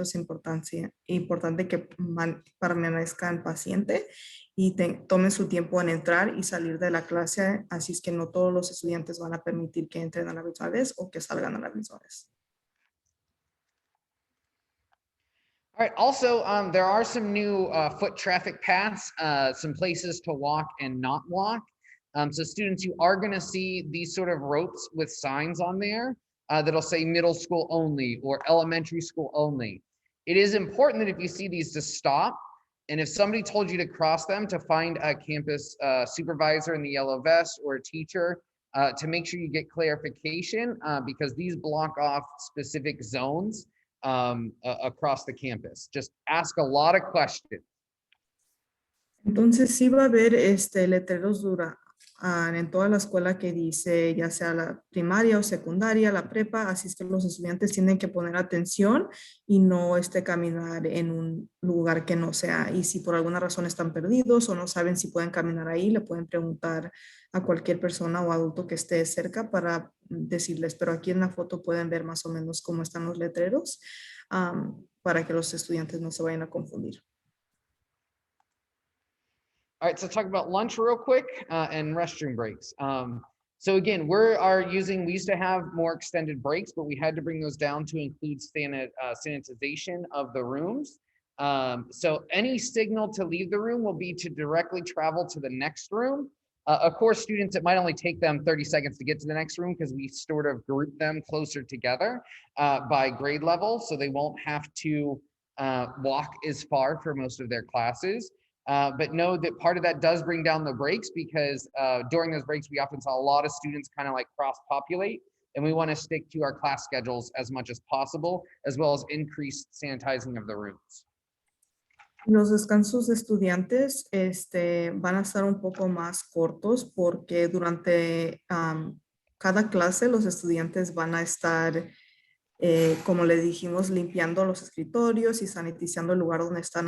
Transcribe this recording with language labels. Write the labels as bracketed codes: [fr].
[es] Es importante que permanezcan pacientes y tomen su tiempo en entrar y salir de la clase. Así es que no todos los estudiantes van a permitir que entren a la misma vez o que salgan a la misma vez. [en] All right, also, there are some new foot traffic paths, some places to walk and not walk. So students, you are gonna see these sort of ropes with signs on there that'll say middle school only or elementary school only. It is important that if you see these to stop, and if somebody told you to cross them, to find a campus supervisor in the yellow vest or a teacher to make sure you get clarification because these block off specific zones across the campus. Just ask a lot of questions. [es] Entonces sí va a haber letreros en toda la escuela que dice ya sea la primaria o secundaria, la prepa, así es que los estudiantes tienen que poner atención y no caminar en un lugar que no sea. Y si por alguna razón están perdidos o no saben si pueden caminar ahí, le pueden preguntar a cualquier persona o adulto que esté cerca para decirles, pero aquí en la foto pueden ver más o menos cómo están los letreros para que los estudiantes no se vayan a confundir. [en] All right, so talk about lunch real quick and restroom breaks. So again, we used to have more extended breaks, but we had to bring those down to include sanitization of the rooms. So any signal to leave the room will be to directly travel to the next room. Of course, students, it might only take them 30 seconds to get to the next room because we sort of group them closer together by grade level, so they won't have to walk as far for most of their classes. But know that part of that does bring down the breaks because during those breaks, we often saw a lot of students kind of like cross-populate, and we want to stick to our class schedules as much as possible, as well as increased sanitizing of the rooms. [es] Los descansos de estudiantes van a estar un poco más cortos porque durante cada clase los estudiantes van a estar, como le dijimos, limpiando los escritorios y sanitizando el lugar donde están.